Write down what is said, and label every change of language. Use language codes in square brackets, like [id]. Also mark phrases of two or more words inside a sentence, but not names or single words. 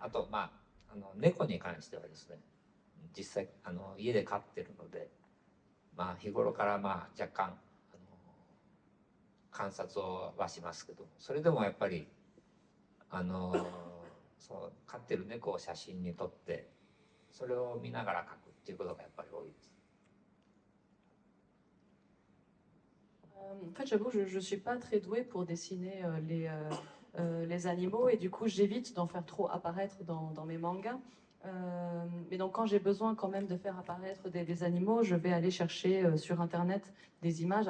[ja] あと猫に関してはですね、実際家で飼ってるので、日頃から若干観察をはしますけど、それでもやっぱりそう飼ってる猫を写真に撮ってそれを見ながら描くっていうことがやっぱり多いです。 [fr] En fait, j'avoue, je ne suis pas très douée pour dessiner les animaux et du coup, j'évite d'en faire trop apparaître dans mes mangas. Mais donc, quand j'ai besoin quand même de faire apparaître des animaux, je vais aller chercher sur Internet des images.